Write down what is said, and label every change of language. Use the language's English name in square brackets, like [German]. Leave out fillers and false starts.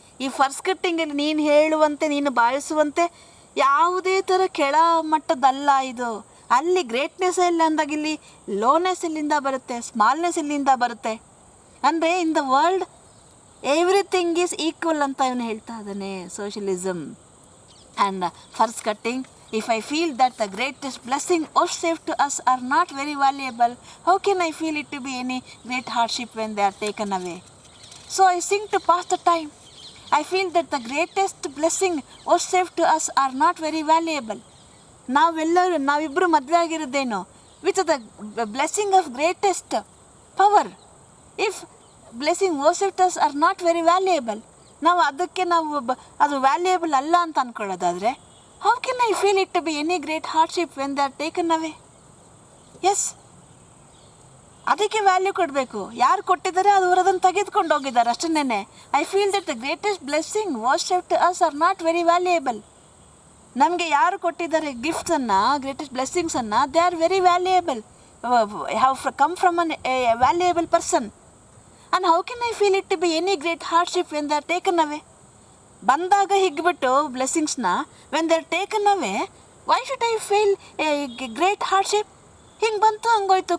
[Kannada] ಈ ಫರ್ಸ್ ಕಟ್ಟಿಂಗಲ್ಲಿ ನೀನು ಹೇಳುವಂತೆ, ನೀನು ಭಾವಿಸುವಂತೆ ಯಾವುದೇ ಥರ ಕೆಳ ಮಟ್ಟದಲ್ಲ ಇದು. ಅಲ್ಲಿ ಗ್ರೇಟ್ನೆಸ್ ಇಲ್ಲ ಅಂದಾಗ ಇಲ್ಲಿ ಲೋನೆಸ್ ಇಲ್ಲಿಂದ ಬರುತ್ತೆ, ಸ್ಮಾಲ್ನೆಸ್ ಇಲ್ಲಿಂದ ಬರುತ್ತೆ. [English] ಅಂದರೆ in the world everything is equal [Kannada] ಅಂತ ಇವನು ಹೇಳ್ತಾ ಇದ್ದಾನೆ, [English] Socialism. And furs cutting, if I feel that the greatest blessing vouchsafed to us are not very valuable, how can I feel it to be any great hardship when they are taken away? So I sing to pass the time. I feel that the greatest blessing vouchsafed to us are not very valuable. [Kannada] ನಾವಿಬ್ಬರು ಮದುವೆ ಆಗಿರೋದೇನು [English] With the blessing of greatest power. If blessing vouchsafed to us are not very valuable, [Kannada] ನಾವು ಅದು valuable ಅಲ್ಲ ಅಂತ ಅಂದ್ಕೊಳ್ಳೋದಾದರೆ, [English] how can I feel it to be any great hardship when they are taken away? [Kannada] Yes, ಅದಕ್ಕೆ value ಕೊಡಬೇಕು. ಯಾರು ಕೊಟ್ಟಿದ್ದಾರೆ ಅವರು ಅದನ್ನು ತೆಗೆದುಕೊಂಡು ಹೋಗಿದ್ದಾರೆ ಅಷ್ಟನ್ನೇ. [English] I feel that the greatest blessing vouchsafed to us are not very valuable. [Kannada] ನಮಗೆ ಯಾರು ಕೊಟ್ಟಿದ್ದಾರೆ [English] ಗಿಫ್ಟ್ಸನ್ನು, ಗ್ರೇಟೆಸ್ಟ್ ಬ್ಲೆಸ್ಸಿಂಗ್ಸನ್ನು, they are very valuable, have come from a valuable person. And how can I feel it to be any great hardship when they are taken away? [Kannada] ಬಂದಾಗ ಹಿಗ್ಬಿಟ್ಟು ಬ್ಲೆಸ್ಸಿಂಗ್ಸ್ನ, [English] When they are taken away why should I feel a great hardship? [Kannada] ಹಿಂಗೆ ಬಂತು ಹಂಗೋಯ್ತು.